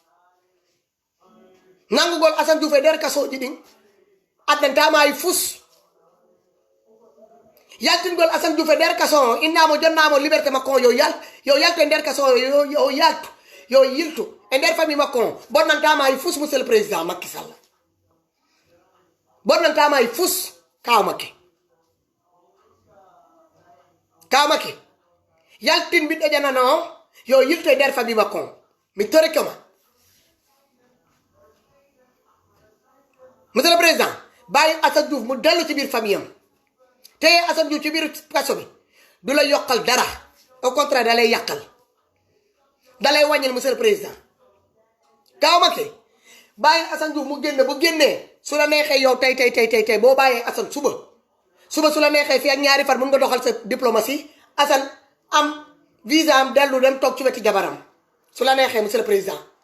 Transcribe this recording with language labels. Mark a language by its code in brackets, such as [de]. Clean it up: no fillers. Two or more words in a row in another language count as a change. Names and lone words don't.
[ff] nangugol Assane Diouf e nder kasoji ɗin addantama e fus yaltingol Assane Diouf e nder kaso o innamo jonnamo liberté makko yo yalto e nder kaso yo yiltu e nder famille makko bonnantama e fus [fr] monsieur le président [ff] Macky Sall bonnantama e fus Kaaw Macky yaltin ɓiɗɗo janano yo yilto e nder famille makko mi torikoma [fr] monsieur le président [wo] bàyyi Assane Diouf mu dellu ci biir famille am te Assane Diouf ci biir kaso bi du la yokkal dara [fr] au contraire [wo] da lay yàqal da lay wàññil [fr] monsieur le président [wo] Kaaw Macky bàyyi Assane Diouf mu génn bu génnee su la neexee yow tey boo bàyyee Assane suba su la neexee fii ak ñaari fan mun nga doxal sa diplomatie Assane am visa am dellu dem toog ci wetu jabaram su la neexee [fr] monsieur le président